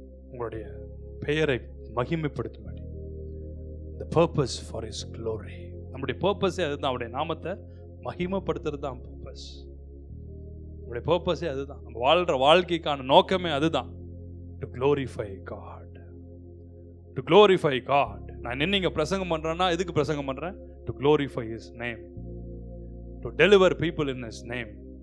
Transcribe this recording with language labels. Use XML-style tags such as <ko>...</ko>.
<ta>உங்களுடைய பெயரை மகிமைப்படுத்தும்படி,</ta> <en>the purpose for his glory.</en> <ta>நம்முடைய பர்பஸே அதுதான். அவருடைய நாமத்தை மகிமைப்படுத்துறது தான் பர்பஸ். நம்முடைய பர்பஸே அதுதான். நம்ம வாழ்ற வாழ்க்கைக்கான நோக்கமே அதுதான்.</ta> <en>to glorify God, to glorify God.</en> <ta>நான் என்ன இங்க பிரசங்கம் பண்றேன்னா எதுக்கு பிரசங்கம் பண்றேன்?</ta> <en>to glorify his name, to deliver people in his name.</en>